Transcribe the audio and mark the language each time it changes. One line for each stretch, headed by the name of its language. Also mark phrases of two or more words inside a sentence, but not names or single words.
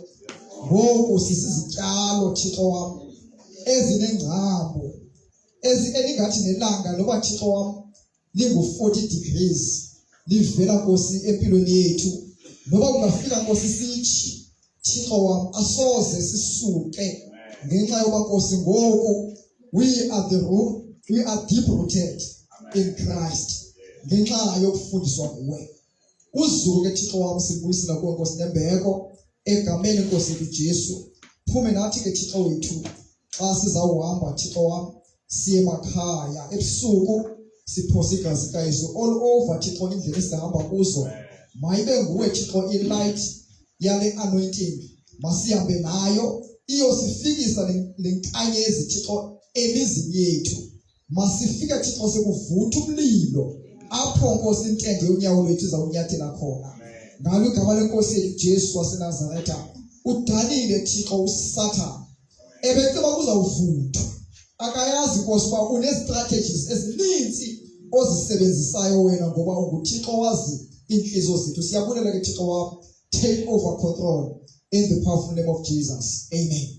Xhosa: Ngoku sisizityalo Thixo wam ezinengcambu, elingathi nelanga noba Thixo wam lingu-40 degrees livela Nkosi empilweni yethu, noba kungafika Nkosi sithi Thixo wam asoze sisuke, ngenxa yoba Nkosi ngoku
English: we are deep rooted in Christ,
Xhosa: ngenxa yokufundiswa nguwe. Uzuke Thixo wam sibuyisela kuwe Nkosi nembeko egameni Nkosi yethu Jesu. Phume nathi ke Thixo wethu xa sizawuhamba Thixo wam siye emakhaya ebusuku, siphose igazi kaYesu
English: all over
Xhosa: Thixo indlela esihamba kuzo. Mayibe nguwe Thixo ilight yale anointing, masihambe nayo iyosifikisa le nkanyezi Thixo emizini yethu. Masifike Thixo sekuvutha umlilo apho Nkosi intende yonyawo lwethu izawunyathela khona. Ngalo igama lenkosi yethu Jesu waseNazaretha, udanile Thixo uSathane ebeceba kuzawuvutha. Akayazi Nkosi uba une-strategies ezininzi ozisebenzisayo wena, ngoba unguThixo wazi inhliziyo zethu. Siyabulela ke Thixo wam,
English: take over control in the powerful name of Jesus. Amen.